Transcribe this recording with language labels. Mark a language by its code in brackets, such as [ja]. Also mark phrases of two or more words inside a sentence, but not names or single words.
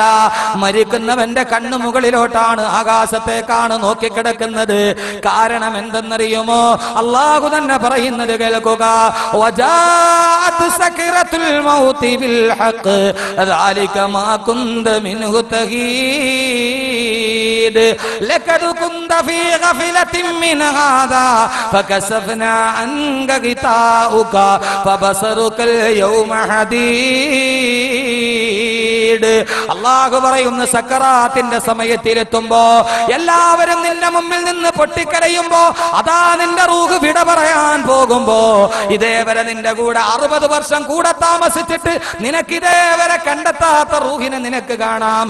[ml] മരിക്കുന്നവന്റെ കണ്ണു മുകളിലോട്ടാണ്, ആകാശത്തേക്കാണ് നോക്കിക്കിടക്കുന്നത്. കാരണം എന്തെന്നറിയുമോ? അള്ളാഹു തന്നെ പറയുന്നത് കേൾക്കുക. [ar] وجاءت سكرة الموت بالحق ذلك ما كنت منه تحيد لقد كنت في من هذا فكشفنا عنك غطاءك فبصرك اليوم حديد. [ml] അള്ളാഹു പറയുന്ന സക്കറാത്തിന്റെ സമയത്തിലെത്തുമ്പോ എല്ലാവരും നിന്റെ മുമ്പിൽ നിന്ന് പൊട്ടിക്കരയുമ്പോ അതാ നിന്റെ റൂഹ് വിട പറയാൻ പോകുമ്പോ ഇതേവരെ നിന്റെ കൂടെ 60 വർഷം കൂടെ താമസിച്ചിട്ട് നിനക്ക് ഇതേവരെ കണ്ടെത്താത്ത റൂഹിനെ നിനക്ക് കാണാം.